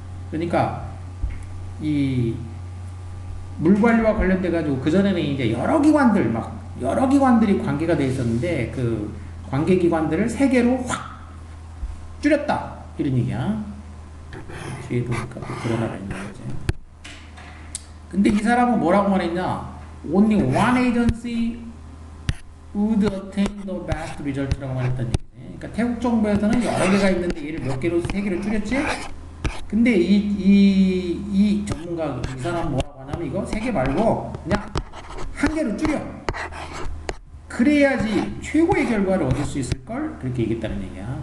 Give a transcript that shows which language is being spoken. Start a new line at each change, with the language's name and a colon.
Korean: 그러니까 이 물 관리와 관련돼 가지고 그 전에는 이제 여러 기관들이 관계가 돼 있었는데 그 관계 기관들을 3개로 확 줄였다 이런 얘기야. 뒤에 보니까 드러나가 있는 거지. 근데 이 사람은 뭐라고 말했냐?
English: Only one agency would attain the best result라고
Korean: 말했다는 얘기지. 그러니까 태국 정부에서는 여러 개가 있는데 얘를 몇 개로 3개로 줄였지. 근데 이 전문가 이 사람 뭐라고 하냐면 이거 3개 말고 그냥 1개로 줄여. 그래야지 최고의 결과를 얻을 수 있을 걸 그렇게 얘기했다는 얘기야.